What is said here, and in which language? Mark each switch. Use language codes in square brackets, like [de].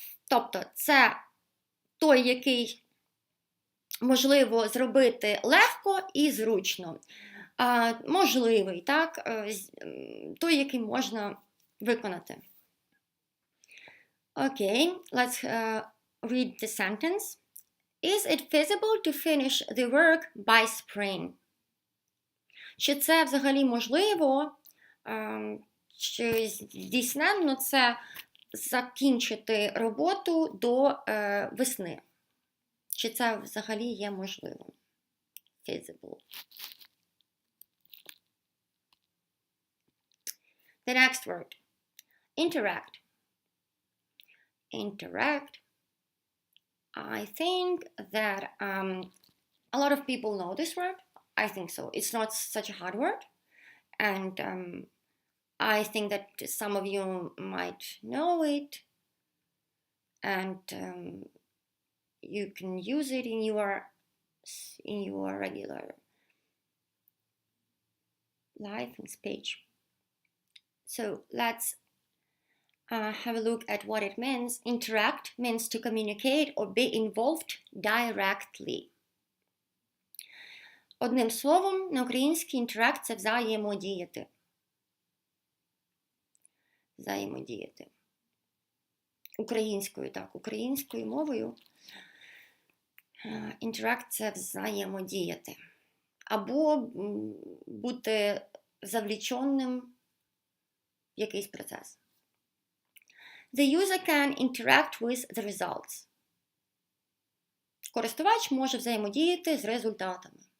[uk] Тобто, це той, який можливо зробити легко і зручно. Можливий, так? Той, який можна виконати. [en] Okay, let's read the sentence. Is it feasible to finish the work by spring? [uk] Чи це взагалі можливо, чи здійсненно це закінчити роботу до весни? Чи це взагалі є можливим? [en] Feasible. The next word. Interact. Interact. I think that a lot of people know this word. I think so. It's not such a hard word. And I think that some of you might know it. And you can use it in your regular life and speech. So let's have a look at what it means. Interact means to communicate or be involved directly. [uk] Одним словом, на українській interact – це взаємодіяти. Взаємодіяти. Українською, так, українською мовою. Interact – це взаємодіяти. Або бути завліченим в якийсь процес. [en] The user can interact with the results. [uk] Користувач може взаємодіяти з результатами.